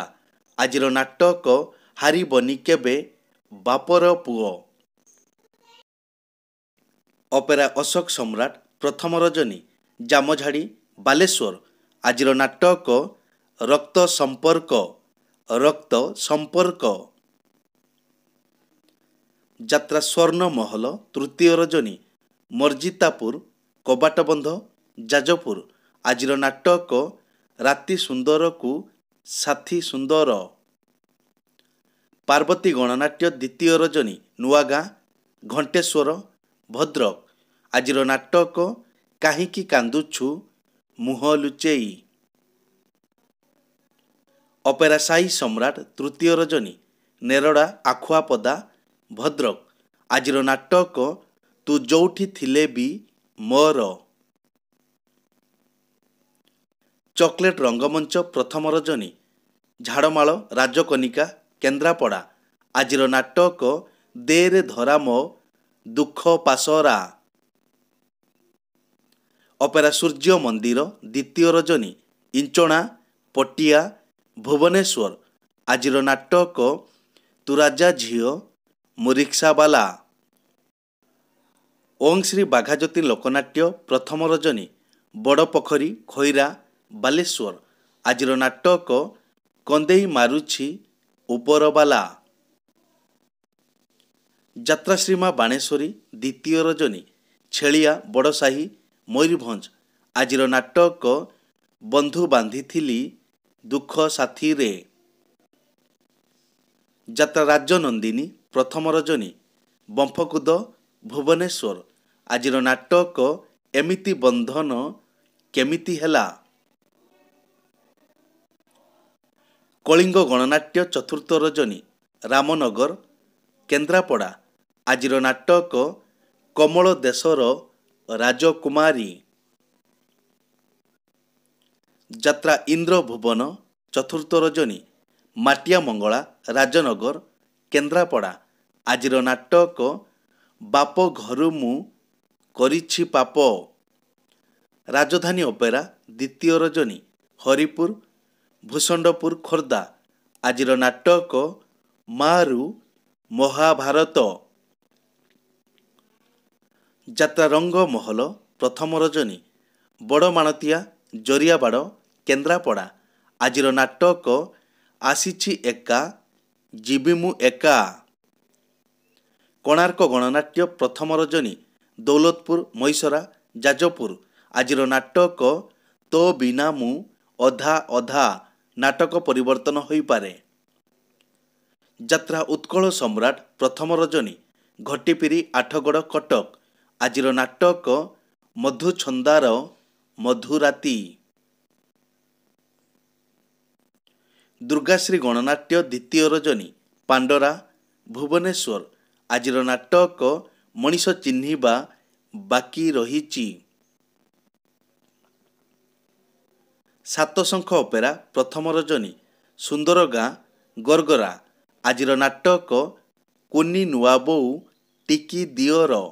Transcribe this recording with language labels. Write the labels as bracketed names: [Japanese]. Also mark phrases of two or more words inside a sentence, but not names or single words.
[Odia] ଆଜିର ନାଟକ ହାରିବନି କେବେ ବାପର ପୁଓ। ଅପେରା ଅଶୋକ ସମ୍ରାଟ ପ୍ରଥମ ରଜନୀ ଜାମଝାଡ଼ି ବାଲେଶ୍ୱର। ଆଜିର ନାଟକ ରକ୍ତ ସମ୍ପର୍କ ରକ୍ତ ସମ୍ପର୍କ। ଯାତ୍ରା ସ୍ୱର୍ଣ୍ଣ ମହଲ ତୃତୀୟ ରଜନୀ ମର୍ଜିତାପୁର କବାଟବନ୍ଧ ଯାଜପୁର। ଆଜିର ନାଟକ ରାତି ସୁନ୍ଦର କୋ ସାଥୀ ସୁନ୍ଦର। ପାର୍ବତୀ ଗଣନାଟ୍ୟ ଦ୍ୱିତୀୟ ରଜନୀ ନୂଆଗାଁ ଘଣ୍ଟେଶ୍ୱର ଭଦ୍ରକ। ଆଜିର ନାଟକ କାହିଁକି କାନ୍ଦୁଛୁ ମୁହଁ ଲୁଚେଇ। ଅପେରା ସାଇ ସମ୍ରାଟ ତୃତୀୟ ରଜନୀ ନେରଡ଼ା ଆଖୁଆପଦା ଭଦ୍ରକ। ଆଜିର ନାଟକ ତୁ ଯୋଉଠି ଥିଲେ ବି ମୋର। ଚକଲେଟ ରଙ୍ଗମଞ୍ଚ ପ୍ରଥମ ରଜନୀ ଝାଡ଼ମାଲ ରାଜକନିକା କେନ୍ଦ୍ରାପଡ଼ା। ଆଜିର ନାଟକ ଦେରେ ଧରା ମୋ ଦୁଃଖ ପସରା। ଅପେରା ସୂର୍ଯ୍ୟ ମନ୍ଦିର ଦ୍ୱିତୀୟ ରଜନୀ ଇଞ୍ଚଣା ପଟିଆ ଭୁବନେଶ୍ୱର। ଆଜିର ନାଟକ ତୁ ରାଜା ଝିଅ ମୁଁ ରିକ୍ସାବାଲା। ଓଁ ଶ୍ରୀ ବାଘାଯୋତି ଲୋକନାଟ୍ୟ ପ୍ରଥମ ରଜନୀ ବଡ଼ପୋଖରୀ ଖଇରା ବାଲେଶ୍ୱର। ଆଜିର ନାଟକ କନ୍ଦେଇ ମାରୁଛି ଉପରବାଲା। ଯାତ୍ରା ଶ୍ରୀମା ବାଣେଶ୍ୱରୀ ଦ୍ୱିତୀୟ ରଜନୀ ଛେଳିଆ ବଡ଼ସାହି ମୟୂରଭଞ୍ଜ। ଆଜିର ନାଟକ ବନ୍ଧୁ ବାନ୍ଧିଥିଲି ଦୁଃଖ ସାଥୀ ରେ। ଯାତ୍ରା ରାଜନନ୍ଦିନୀ ପ୍ରଥମ ରଜନୀ ବମ୍ଫକୁଦ ଭୁବନେଶ୍ୱର। ଆଜିର ନାଟକ ଏମିତି ବନ୍ଧନ କେମିତି ହେଲା। କଳିଙ୍ଗ ଗଣନାଟ୍ୟ ଚତୁର୍ଥ ରଜନୀ ରାମନଗର କେନ୍ଦ୍ରାପଡ଼ା। ଆଜିର ନାଟକ କମଳ ଦେଶର ରାଜକୁମାରୀ। ଯାତ୍ରା ଇନ୍ଦ୍ର ଭୁବନ ଚତୁର୍ଥ ରଜନୀ ମାଟିଆ ମଙ୍ଗଳା ରାଜନଗର କେନ୍ଦ୍ରାପଡ଼ା। ଆଜିର ନାଟକ ବାପ ଘରୁ ମୁଁ କରିଛି ପାପ। ରାଜଧାନୀ ଅପେରା ଦ୍ୱିତୀୟ ରଜନୀ ହରିପୁର ଭୂଷଣ୍ଡପୁର ଖୋର୍ଦ୍ଧା। ଆଜିର ନାଟକ ମାରୁ ମହାଭାରତ। ଯାତ୍ରା ରଙ୍ଗ ମହଲ ପ୍ରଥମ ରଜନୀ ବଡ଼ ମାଣତିଆ ଜରିଆବାଡ଼ କେନ୍ଦ୍ରାପଡ଼ା ଆଜିର ନାଟକ ଆସିଛି ଏକା ଜୀବି ମୁଁ ଏକା। କୋଣାର୍କ ଗଣନାଟ୍ୟ ପ୍ରଥମ ରଜନୀ ଦଉଲତପୁର ମହିସରା ଯାଜପୁର ଆଜିର ନାଟକ ତୋ ବିନା ମୁଁ ଅଧା ଅଧା ନାଟକ ପରିବର୍ତ୍ତନ ହୋଇ ପାରେ। ଯାତ୍ରା ଉତ୍କଳ ସମ୍ରାଟ ପ୍ରଥମ ରଜନୀ ଘଟିପିରି ଆଠଗଡ଼ କଟକ ଆଜିର ନାଟକ ମଧୁଛନ୍ଦାର ମଧୁରାତି। ଦୁର୍ଗାଶ୍ରୀ ଗଣନାଟ୍ୟ ଦ୍ୱିତୀୟ ରଜନୀ ପାଣ୍ଡରା ଭୁବନେଶ୍ୱର ଆଜିର ନାଟକ ମନୀଷ ଚିହ୍ନିବା ବାକି ରହିଛି। ସାତଶଙ୍ଖ ଅପେରା ପ୍ରଥମ ରଜନୀ ସୁନ୍ଦର ଗାଁ ଗରଗରା ଆଜିର ନାଟକ କୁନି ନୂଆ ବୋହୂ ଟିକି ଦିଅର।